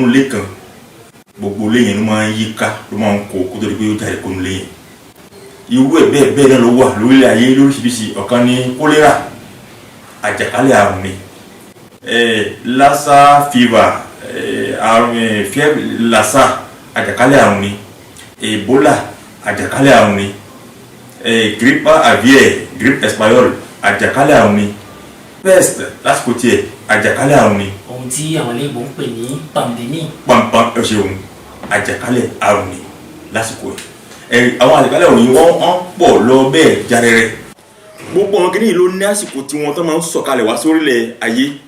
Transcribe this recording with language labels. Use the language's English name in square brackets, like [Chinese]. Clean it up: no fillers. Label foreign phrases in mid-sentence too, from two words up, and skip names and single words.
[Yoruba] ilé kan gbogbo ilé yẹn ló máa ń yíká ló máa ń kó kó tó di pé ó jáde kó nu ilé yẹn irú ẹ̀ bẹ́ẹ̀ bẹ́ẹ̀ náà ló wà lórílẹ̀ ayé lóríṣiríṣi ọ̀kan ní kólérà àjàkálẹ̀ àrùn ni [English] lassa fever [Yoruba] àrùn [French] fièvre lassa [Yoruba] àjàkálẹ̀ àrùn ni ebola àjàkálẹ̀ àrùn ni [French] grippe aviaire grippe espagnole [Yoruba] àjàkálẹ̀ àrùn ni pest lásìkò tiẹ̀ àjàkálẹ̀ àrùn ni. ohun tí àwọn iléèbó ń pè ní pandemic. pàmpàm ṣeun àjàkálẹ̀ àrùn ni lásìkò ẹ̀ àwọn àjàkálẹ̀ àrùn yìí wọ́n pọ̀ lọ bẹ́ẹ̀ jarẹrẹ. gbogbo àwọn kìnìún ló ní àsìkò tí wọ́n tó máa ń sọ̀kalẹ̀ wá sórílẹ̀ ayé.